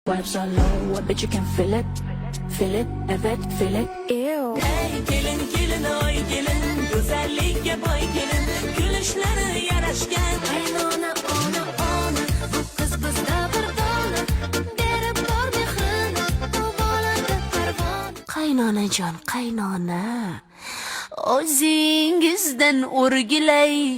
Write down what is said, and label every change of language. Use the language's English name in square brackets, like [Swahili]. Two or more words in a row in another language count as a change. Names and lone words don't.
[English] Vibes are low, I bet you can feel it, feel it, evet, feel it. Ew. [Uzbek] Hey, kelin, kelin, oy, kelin, go'zallikka boy kelin, kulishlari yarashgan. Qaynona, ona, ona, bu qiz bizda bir dona, berib bor mehrini, u bolada parvona. Qaynonajon, qaynona, o'zingizdan o'rgilay.